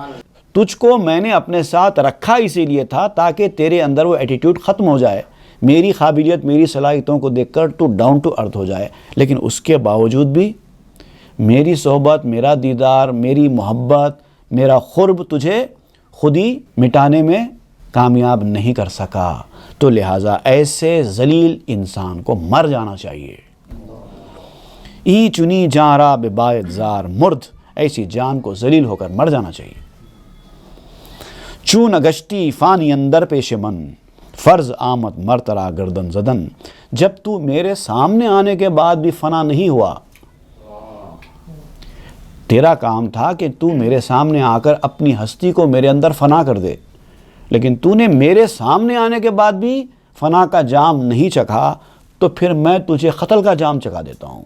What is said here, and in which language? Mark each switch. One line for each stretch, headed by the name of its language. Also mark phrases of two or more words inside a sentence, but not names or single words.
Urdu: تجھ کو میں نے اپنے ساتھ رکھا اسی لیے تھا تاکہ تیرے اندر وہ ایٹیٹیوڈ ختم ہو جائے، میری قابلیت، میری صلاحیتوں کو دیکھ کر تو
English: down to earth
Urdu: ہو جائے. لیکن اس کے باوجود بھی میری صحبت، میرا دیدار، میری محبت، میرا قرب تجھے خودی مٹانے میں کامیاب نہیں کر سکا. تو لہٰذا ایسے ذلیل انسان کو مر جانا چاہیے.
Persian: ای چنی جاں را بباید زار مرد،
Urdu: ایسی جان کو ذلیل ہو کر مر جانا چاہیے.
Persian: چون گشتی فانی اندر پیش من، فرض آمد مرترا گردن زدن.
Urdu: جب تو میرے سامنے آنے کے بعد بھی فنا نہیں ہوا، تیرا کام تھا کہ تو میرے سامنے آ کر اپنی ہستی کو میرے اندر فنا کر دے، لیکن تو نے میرے سامنے آنے کے بعد بھی فنا کا جام نہیں چکھا، تو پھر میں تجھے قتل کا جام چکھا دیتا ہوں.